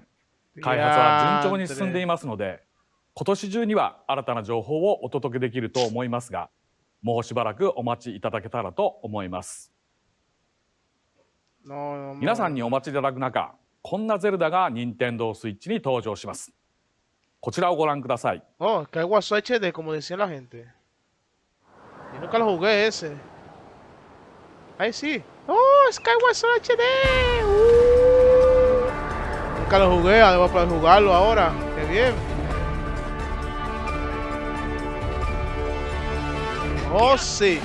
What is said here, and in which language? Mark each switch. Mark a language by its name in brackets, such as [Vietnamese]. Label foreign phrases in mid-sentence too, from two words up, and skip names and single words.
[Japanese] 開発は順調に進んでいますので、今年中には新たな情報をお届けできると思いますが、もうしばらくお待ちいただけたらと思います。皆さんにお待ちいただく中、こんなゼルダが任天堂スイッチに登場します。こちらをご覧ください。 [Spanish] Skyward HD, como decía la gente. Yo nunca lo jugué ese. Ahí sí. ¡Oh! Skyward Sword HD. Nunca lo jugué, además para jugarlo ahora. ¡Qué bien! ¡Oh, sí!